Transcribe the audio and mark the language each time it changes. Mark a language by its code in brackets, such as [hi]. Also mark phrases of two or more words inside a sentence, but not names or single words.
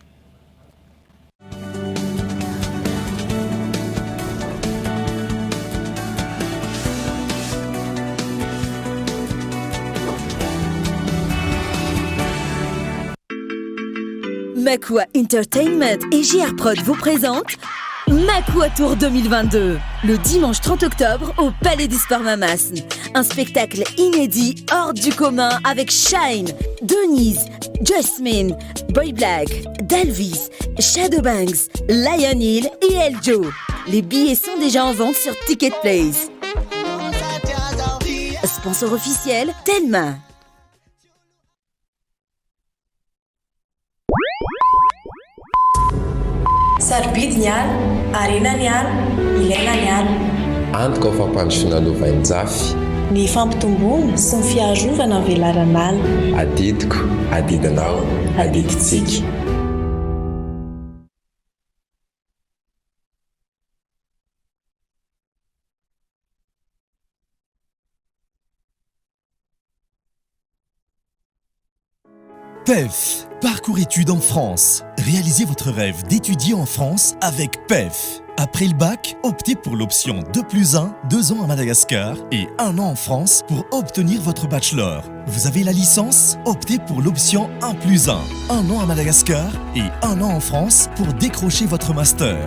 [fr] Makua Entertainment et JR Prod vous présentent Makua Tour 2022, le dimanche 30 octobre au Palais des Sports Mamasne. Un spectacle inédit hors du commun avec Shine, Denise, Jasmine, Boy Black, Dalvis, Shadowbanks, Lion Hill et Eljo. Les billets sont déjà en vente sur Ticketplace. Sponsor officiel, Telma. [mg] Sarobidy ny ala, arena ny ala, ilaina ny ala. Antoka ho fampandrosoana lovain-jafy. Ny fampitomboana sy ny fiarovana ny velaran'ala. Adidiko, adidinao, adiditsika. [fr] PEF, parcours études en France. Réalisez votre rêve d'étudier en France avec PEF. Après le bac, optez pour l'option 2+1, 2 ans à Madagascar et 1 an en France pour obtenir votre bachelor. Vous avez la licence? Optez pour l'option 1+1, 1 an à Madagascar et 1 an en France pour décrocher votre master.